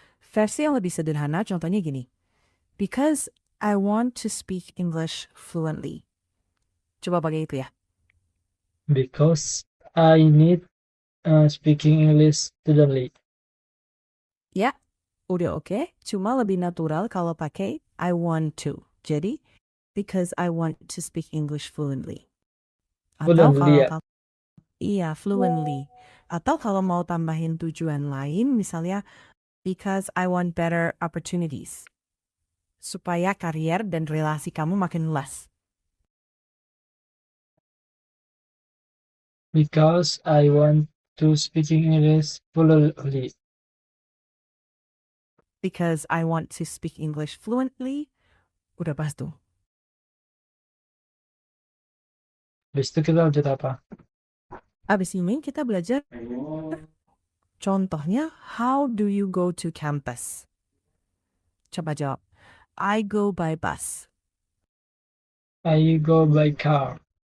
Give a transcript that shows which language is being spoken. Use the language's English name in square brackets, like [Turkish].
[Indonesian] Versi yang lebih sederhana contohnya gini. [English] Because I want to speak English fluently. [Indonesian] Coba pakai itu ya. [English] Because I need speaking English fluently. [Indonesian] Ya, udah oke. Cuma lebih natural kalau pakai [English] I want to. Jadi, because I want to speak English fluently. [Indonesian] Atau [English] Fluently [Indonesian] kalau ya. kamu, iya, fluently. Atau kalau mau tambahin tujuan lain, misalnya, [English] because I want better opportunities. [Indonesian] Supaya karier dan relasi kamu makin luas. [English] Because I want to speaking English fluently. Because I want to speak English fluently. [Indonesian] Udah pas tuh. Habis itu kita lanjut apa? Abis ini kita belajar contohnya, [English] how do you go to campus? [Indonesian] Coba jawab. [English] I go by bus. I go by car.